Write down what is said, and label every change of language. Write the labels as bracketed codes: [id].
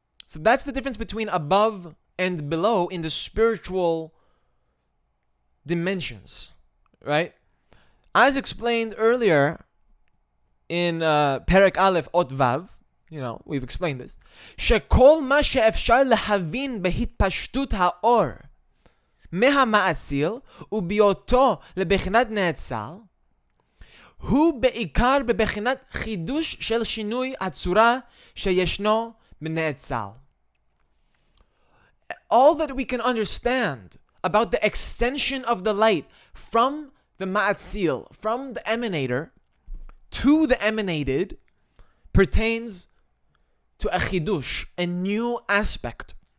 [en] So that's the difference between above and below in the spiritual dimensions, right? As explained earlier in Perek Aleph Ot Vav, we've explained this. [he] שכל מה שאפשר להבין בהתפשטות האור מהמעציל ובהיותו לבחינת נאצל, הוא בעיקר בבחינת חידוש של שינוי הצורה שישנו בנאצל. [en] All that we can understand about the extension of the light from the ma'atzil, from the emanator, to the emanated, pertains to a chidush, a new aspect.